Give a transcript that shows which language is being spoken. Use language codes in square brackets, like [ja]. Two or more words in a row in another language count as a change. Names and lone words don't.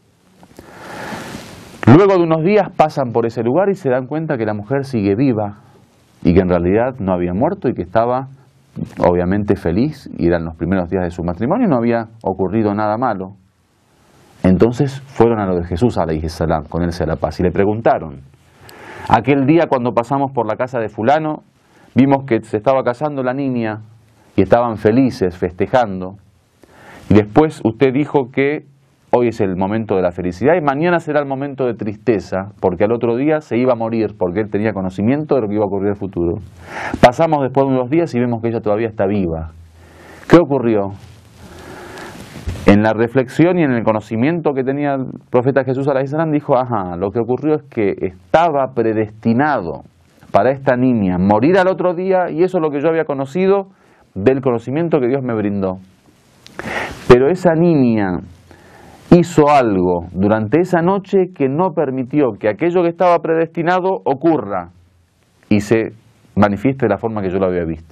[es] Luego de unos días pasan por ese lugar y se dan cuenta que la mujer sigue viva y que en realidad no había muerto y que estaba obviamente feliz y eran los primeros días de su matrimonio y no había ocurrido nada malo. Entonces fueron a lo de Jesús, [ar] عليه السلام, [es] con él sea la paz, y le preguntaron, aquel día cuando pasamos por la casa de fulano, vimos que se estaba casando la niña y estaban felices, festejando, y después usted dijo que hoy es el momento de la felicidad y mañana será el momento de tristeza, porque al otro día se iba a morir, porque él tenía conocimiento de lo que iba a ocurrir en el futuro. Pasamos después de unos días y vemos que ella todavía está viva. ¿Qué ocurrió? En la reflexión y en el conocimiento que tenía el profeta Jesús [ar] عليه السلام, [es] dijo, ajá, lo que ocurrió es que estaba predestinado para esta niña morir al otro día y eso es lo que yo había conocido del conocimiento que Dios me brindó. Pero esa niña hizo algo durante esa noche que no permitió que aquello que estaba predestinado ocurra y se manifieste de la forma que yo lo había visto.